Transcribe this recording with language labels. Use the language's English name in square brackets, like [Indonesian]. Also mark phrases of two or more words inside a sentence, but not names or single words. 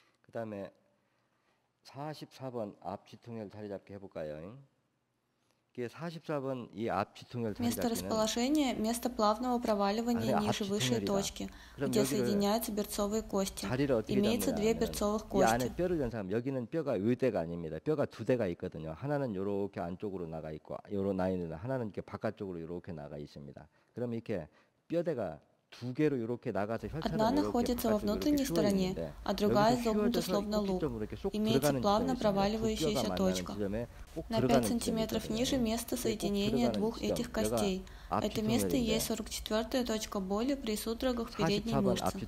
[Russian] Место расположения – место плавного проваливания ниже высшей точки, где соединяются берцовые кости. Имеется две берцовых кости. [Korean] 여기는 뼈가 의대가 아닙니다. 뼈가 두 대가 있거든요. 하나는 이렇게 안쪽으로 나가 있고, 요런 라인은 하나는 이렇게 바깥쪽으로 이렇게 나가 있습니다. 그럼 이렇게 뼈대가 [Russian] Одна находится во внутренней стороне, а другая изогнута словно лук. Имеется плавно проваливающаяся точка. На 5 сантиметров ниже место соединения двух этих костей. Это место и есть 44-я точка боли при судорогах передней мышцы.